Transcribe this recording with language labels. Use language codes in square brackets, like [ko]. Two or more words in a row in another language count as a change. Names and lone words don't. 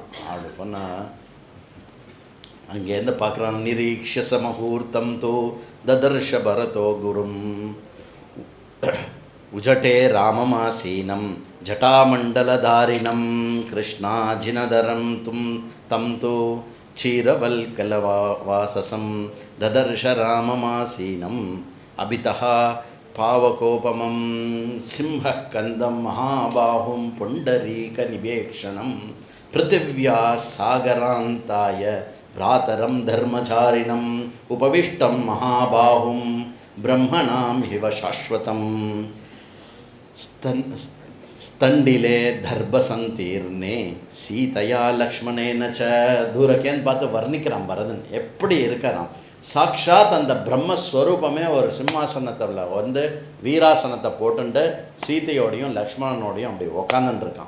[ta] அப்படி பண்ணால் அங்கேருந்து பார்க்குறான். [sa] निरीक्ष्य स मुहूर्तं तु ददर्श भरतो गुरुम् उटजे राममासीनम् जटामण्डलधारिणम् कृष्णाजिनधरं तं तु क्षीरवल्कलवाससं ददर्श राममासीनं अभितः पावकोपमं सिंहः कन्दं महाबाहुं पुण्डरीकनिवेक्षणं पृथिव्या सागरान्ताय भ्रातरं धर्मचारिणम् उपविष्टं महाबाहुं ब्रह्मणां हिव शाश्वतं स्थण्डिले दर्भसंस्तीर्णे सीतया लक्ष्मणेन च. [ta] தூரக்கேன்னு பார்த்து வர்ணிக்கிறான் பரதன் எப்படி இருக்கிறான். சாக்ஷாத் அந்த பிரம்மஸ்வரூபமே ஒரு சிம்மாசனத்தில் வந்து வீராசனத்தை போட்டுண்டு சீதையோடையும் லக்ஷ்மணனோடையும் அப்படி உக்காந்துட்டுருக்கான்.